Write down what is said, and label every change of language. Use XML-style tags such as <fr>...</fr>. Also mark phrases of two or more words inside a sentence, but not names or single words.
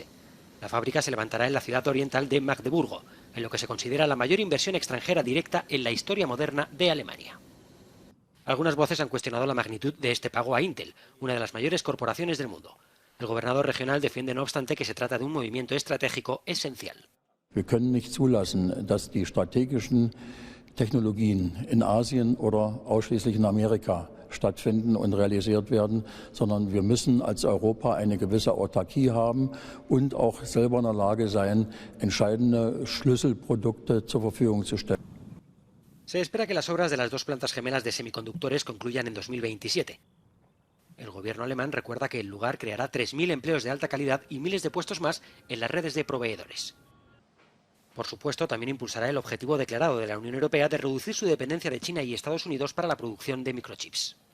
<es>La fábrica se levantará en la ciudad oriental de Magdeburgo, en lo que se considera la mayor inversión extranjera directa en la historia moderna de Alemania. Algunas voces han cuestionado la magnitud de este pago a Intel, una de las mayores corporaciones del mundo. El gobernador regional defiende, no obstante, que se trata de un movimiento estratégico esencial.</es> <de>Wir können nicht zulassen, dass die strategischen Technologien in Asien oder ausschließlich in Amerika stattfinden und realisiert werden, sondern wir müssen als Europa eine gewisse Autarkie haben und auch selber in der Lage sein, entscheidende Schlüsselprodukte zur Verfügung zu stellen.</de> <es>Se espera que las obras de las dos plantas gemelas de semiconductores concluyan en 2027. El gobierno alemán recuerda que el lugar creará 3.000 empleos de alta calidad y miles de puestos más en las redes de proveedores. Por supuesto, también impulsará el objetivo declarado de la Unión Europea de reducir su dependencia de China y Estados Unidos para la producción de microchips.</es>